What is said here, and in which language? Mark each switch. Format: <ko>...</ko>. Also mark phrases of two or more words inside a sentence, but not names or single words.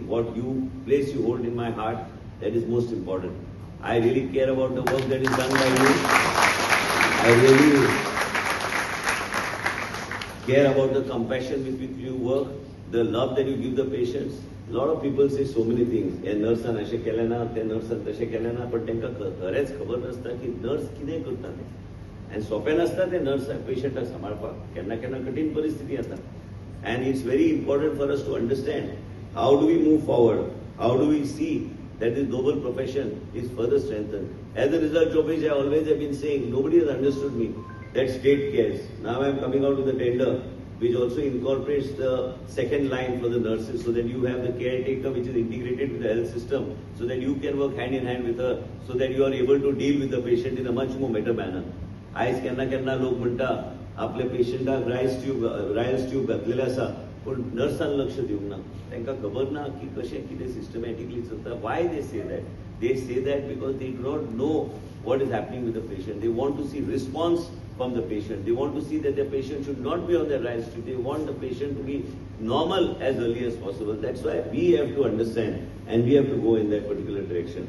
<en>What place you hold in my heart, that is most important. I really care about the work that is done by you. I really care about the compassion with which you work, the love that you give the patients. A lot of people say so many things.</en> <kok>हे नर्सान अशें केलें ना, ते नर्सान तशें केलें ना, पण तांकां खरेंच खबर नासता की नर्स कितें करता तें. And सोपें नासता तें नर्स पेशंटाक सांबाळपाक. केन्ना केन्ना कठीण परिस्थिती येता.</kok> <en>And it's very important for us to understand how do we move forward, how do we see that this noble profession is further strengthened. As a result of which I always have been saying, nobody has understood me, that state cares. Now I am coming out with a tender which also incorporates the second line for the nurses, so that you have the caretaker which is integrated with the health system, so that you can work hand in hand with her, so that you are able to deal with the patient in a much more better manner.</en> <kok>आयज केन्ना केन्ना लोक म्हणटा आपल्या पेशंटाक रायल्स ट्यूब घातलेले आसा पण नर्सान लक्ष दिवंक ना. तांकां खबर ना की कशें कितें सिस्टमॅटिकली चलता.</kok> <en>Why they say that? They say that because they do not know what is happening with the patient. They want to see response from the patient. They want to see that the patient should not be on the right street. They want the patient to be normal as early as possible. That's why we have to understand and we have to go in that particular direction.</en>